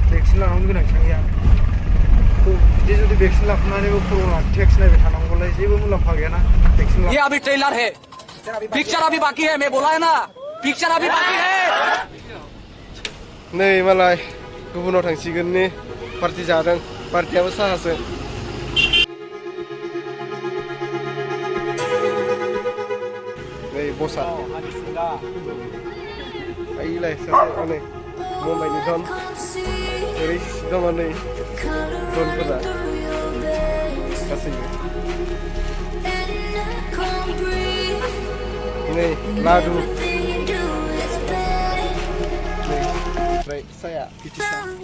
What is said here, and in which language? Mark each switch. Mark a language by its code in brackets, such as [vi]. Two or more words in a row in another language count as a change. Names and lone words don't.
[brx] भेक्सिन लानांगौ गोनांथि गैया बिदि जुदि भेक्सिन लाखांनानैबो कर'ना टेक्स नायबाय थानांगौलाय जेबो मुलाम्फा गैयाना भेक्सिन [hi] ये अभी ट्रेलर है पिक्चर अभी बाकी है मैं बोला है ना पिक्चर अभी बाकी है [brx] नै मालाय गुबुनाव थांसिगोन नि पार्टि जादों पार्टियाबो साहासो नै बसा आइलाय सासे नै मुम्बाइनि डन ओरै दङ नै डनफोरा गासैबो नै लादु ओमफ्राय साया पिटिसा